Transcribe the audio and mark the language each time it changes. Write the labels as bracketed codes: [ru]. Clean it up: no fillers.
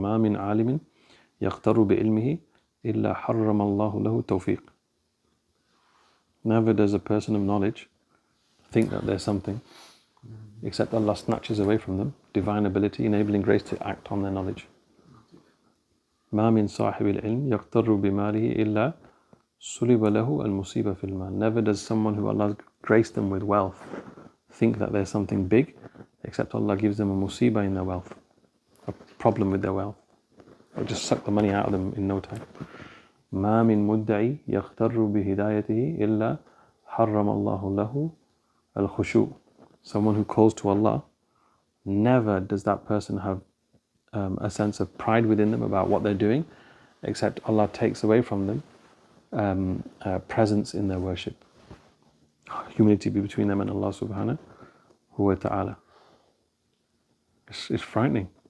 [ar] ما من عالم يغتر بعلمه إلا حرم الله له التوفيق. [en] Never does a person of knowledge think that there's something, except Allah snatches away from them divine ability, enabling grace to act on their knowledge. [ar] ما من صاحب العلم يغتر بماله إلا سلب له المصيبة في المال. [en] Never does someone who Allah graced them with wealth think that there's something big, except Allah gives them a musibah in their wealth, a problem with their wealth. It'll just suck the money out of them in no time. [ar] ما من مدعي يغتر بهدايته إلا حرم الله له الخشوع. [en] Someone who calls to Allah, never does that person have a sense of pride within them about what they're doing, except Allah takes away from them presence in their worship. Humility be between them and Allah subhanahu wa ta'ala. It's frightening.